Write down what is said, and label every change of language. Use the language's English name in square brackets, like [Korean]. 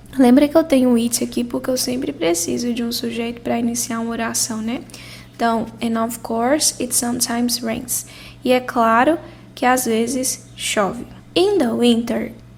[Portuguese] Lembra que eu tenho it aqui porque eu sempre preciso de um sujeito para iniciar uma oração, né? [English] Então, and of course, it sometimes rains. [Portuguese] E é claro que às vezes chove. [English] In the winter.